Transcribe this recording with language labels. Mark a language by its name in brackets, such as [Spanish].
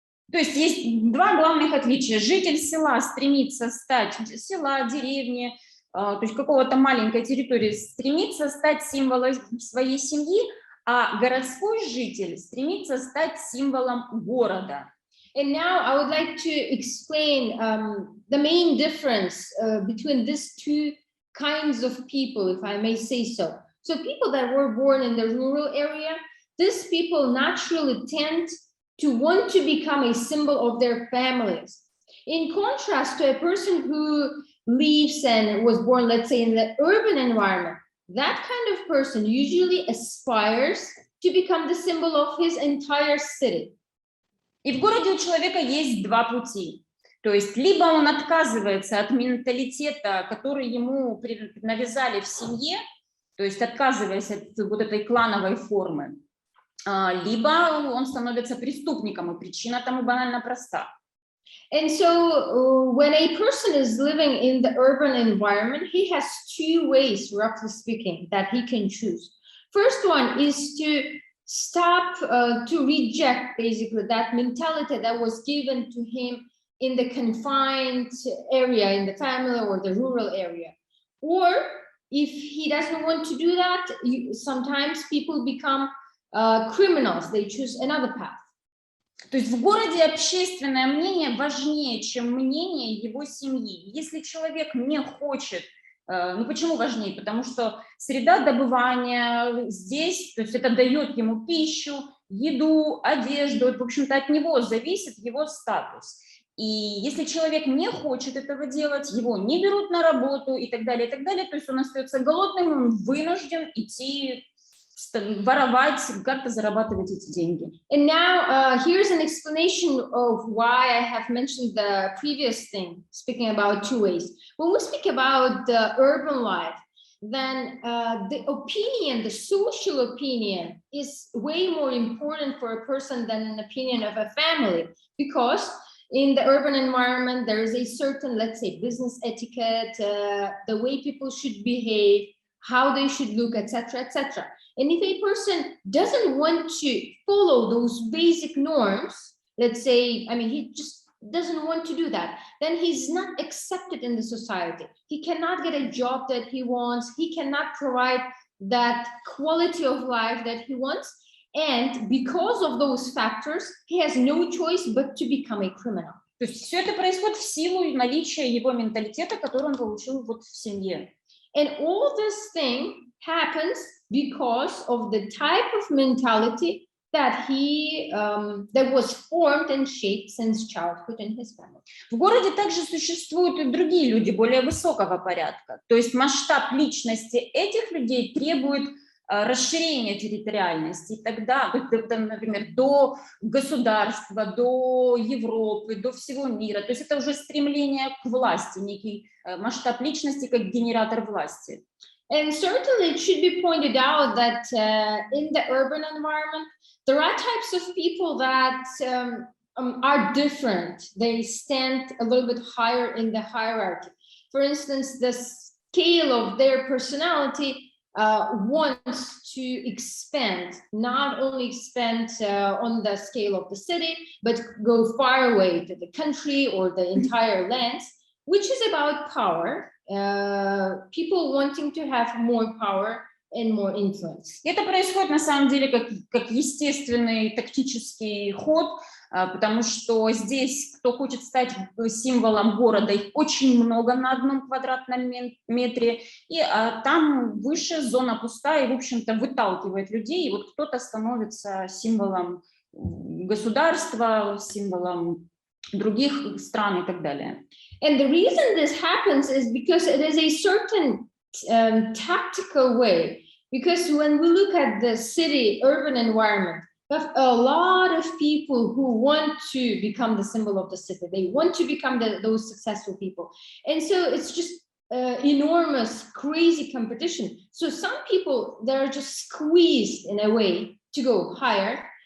[Russian] То есть есть два главных отличия. Житель села стремится стать, села, деревни, то есть какого-то маленькой территории, стремится стать символом своей семьи, а городской житель стремится стать символом города. [English] And now I would like to explain the main difference between these two kinds of people, if I may say so. So people that were born in the rural area, these people naturally tend to want to become a symbol of their families. In contrast to a person who lives and was born, let's say, in the urban environment, that kind of person usually aspires to become the symbol of his entire city. [Russian] И в городе у человека есть два пути. То есть либо он отказывается от менталитета, который ему навязали в семье, то есть отказываясь от вот этой клановой формы, либо он становится преступником, и причина тому банально проста. [English] And so when a person is living in the urban environment, he has two ways, roughly speaking, that he can choose. First one is to stop, to reject basically that mentality that was given to him in the confined area, in the family or the rural area. Or if he doesn't want to do that, sometimes people become criminals, they choose another path. [Russian] То есть в городе общественное мнение важнее, чем мнение его семьи. Если человек не хочет, ну почему важнее? Потому что среда добывания здесь, то есть это дает ему пищу, еду, одежду, в общем-то от него зависит его статус. И если человек не хочет этого делать, его не берут на работу и так далее, то есть он остается голодным, он вынужден идти воровать, как-то зарабатывать эти деньги. [English] And now here's an explanation of why I have mentioned the previous thing, speaking about two ways. When we speak about the urban life, then the opinion, the social opinion is way more important for a person than an opinion of a family, because in the urban environment, there is a certain, let's say, business etiquette, the way people should behave, how they should look, etc., etc. And if a person doesn't want to follow those basic norms, let's say, I mean, he just doesn't want to do that, then he's not accepted in the society. He cannot get a job that he wants. He cannot provide that quality of life that he wants. And because of those factors, he has no choice but to become a criminal. [Russian] То есть все это происходит в силу наличия его менталитета, который он получил вот в семье. [English] And all this thing happens because of the type of mentality that he that was formed and shaped since childhood in his family. [Russian] В городе также существуют и другие люди более высокого порядка. То есть масштаб личности этих людей требует расширения территориальности. И тогда, например, до государства, до Европы, до всего мира. То есть это уже стремление к власти, некий масштаб личности как генератор власти. [English] And certainly it should be pointed out that in the urban environment, there are types of people that are different. They stand a little bit higher in the hierarchy. For instance, the scale of their personality wants to expand, not only expand on the scale of the city, but go far away to the country or the entire lands, which is about power. People wanting to have more power and more influence. [Russian] Это происходит на самом деле как естественный тактический ход, потому что здесь, кто хочет стать символом города, их очень много на одном квадратном метре, и там выше зона пустая, и, в общем-то, выталкивает людей, и вот кто-то становится символом государства, символом других стран и так далее. [English] And the reason this happens is because it is a certain tactical way. Because when we look at the city urban environment, we have a lot of people who want to become the symbol of the city. They want to become those successful people. And so it's just enormous, crazy competition. So some people, they're just squeezed in a way to go higher.